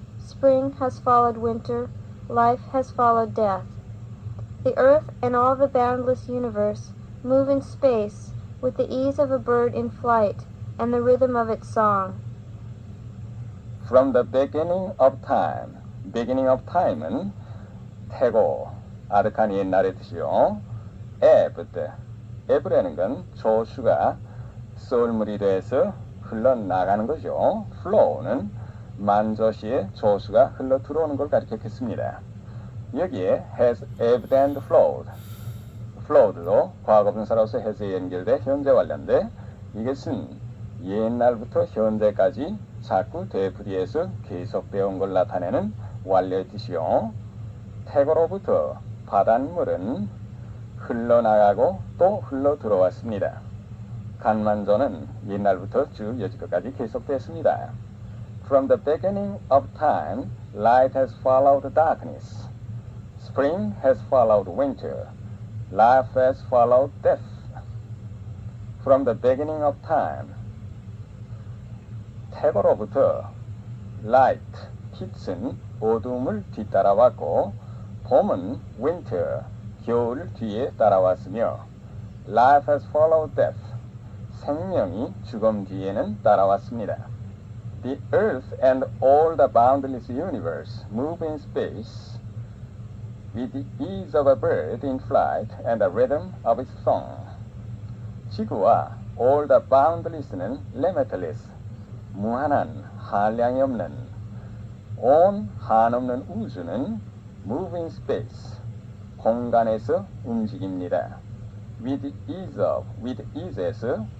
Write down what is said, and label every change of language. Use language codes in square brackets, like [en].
[en] Spring has followed winter. Life has followed death. The earth and all the boundless universe move in space with the ease of a bird in flight and the rhythm of its song. From the beginning of time. beginning of time [ko] 은 태고 아득한 옛날의 뜻이요. ebb라는 건 조수가 썰물이 돼서 흘러나가는 거죠. flow는 만조시에 조수가 흘러 들어오는 걸 가리켰습니다. [en] 여기에 has ebbed and flowed. [ko] flowed도 과거분사로서 has에 연결돼 현재 완료인데 이것은 옛날부터 현재까지 자꾸 되풀이해서 계속되어 온 걸 나타내는 완료의 뜻이요. 태고로부터 바닷물은 흘러나가고 또 흘러 들어왔습니다. 간만조는 옛날부터 쭉 여지껏까지 계속됐습니다. [en] From the beginning of time, light has followed darkness. Spring has followed winter. Life has followed death. From the beginning of time, [ko] 태고로부터 light, 빛은 어둠을 뒤따라왔고 봄은 winter, 겨울 뒤에 따라왔으며 [en] life has followed death, [ko] 생명이 죽음 뒤에는 따라왔습니다. [en] The earth and all the boundless universe move in space with the ease of a bird in flight and the rhythm of its song. [ko] 지구와 [en] all the boundless [ko] 는 limitless, 무한한, 한량이 없는, 온 한없는 우주는 [en] move in space, [ko] 공간에서 움직입니다. [en] with ease [ko] 에서